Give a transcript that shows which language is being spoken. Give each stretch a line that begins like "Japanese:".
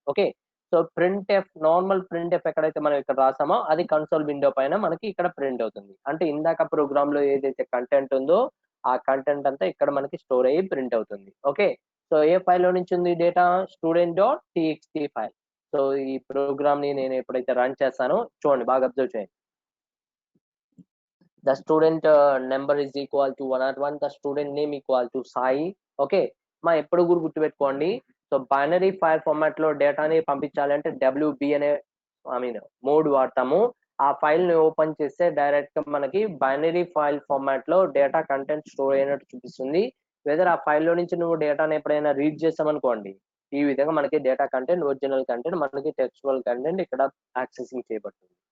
Telugu: Okay, so print F, normal print F ఎక్కడైతే మనం ఇక్కడ రాసామో అది కన్సోల్ విండో పైన మనకి ఇక్కడ ప్రింట్ అవుతుంది. అంటే ఇందాక ప్రోగ్రామ్ లో ఏదైతే కంటెంట్ ఉందో ఆ కంటెంట్ అంతా ఇక్కడ మనకి స్టోర్ అయ్యి ప్రింట్ అవుతుంది. ఓకే, సో ఏ ఫైల్ లో నుంచి ఉంది data, student dot TXT file. So ఈ ప్రోగ్రామ్ ని నేను ఎప్పుడైతే రన్ చేస్తానో చూడండి, బాగా అబ్జర్వ్ చేయండి.
English: The student number is equal to 101, the student name equal to Sai.
Telugu: Okay, మా ఎప్పుడు కూడా గుర్తుపెట్టుకోండి. సో బైనరీ ఫైల్ ఫార్మాట్ లో డేటాని పంపించాలంటే డబ్ల్యూబి అనే మోడ్ వాడతాము. ఆ ఫైల్ ని ఓపెన్ చేస్తే డైరెక్ట్ గా మనకి బైనరీ ఫైల్ ఫార్మాట్ లో డేటా కంటెంట్ స్టోర్ అయినట్టు చూపిస్తుంది. వెదర్ ఆ ఫైల్ లో నుంచి నువ్వు డేటాని ఎప్పుడైనా రీడ్ చేసామనుకోండి, ఈ విధంగా మనకి డేటా కంటెంట్, ఒరిజినల్ కంటెంట్, మనకి టెక్స్చువల్ కంటెంట్ ఇక్కడ యాక్సెసింగ్ చేయబడుతుంది.